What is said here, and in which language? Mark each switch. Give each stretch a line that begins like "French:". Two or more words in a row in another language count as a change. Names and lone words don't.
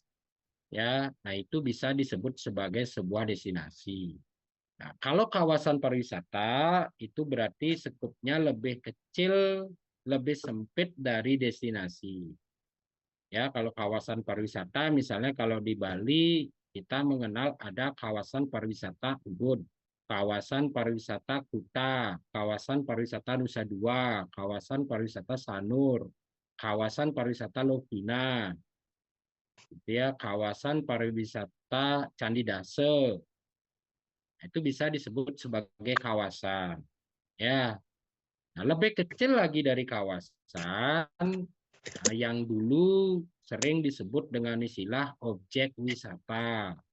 Indonesian: Ya, nah itu bisa disebut sebagai sebuah destinasi. Nah, kalau kawasan pariwisata itu berarti skupnya lebih kecil, lebih sempit dari destinasi. Ya, kalau kawasan pariwisata misalnya kalau di Bali kita mengenal ada kawasan pariwisata Ubud, kawasan pariwisata Kuta, kawasan pariwisata Nusa Dua, kawasan pariwisata Sanur, kawasan pariwisata Lovina, gitu ya, kawasan pariwisata Candi Dase. Itu bisa disebut sebagai kawasan. Ya, nah, lebih kecil lagi dari kawasan yang dulu sering disebut dengan istilah objek wisata.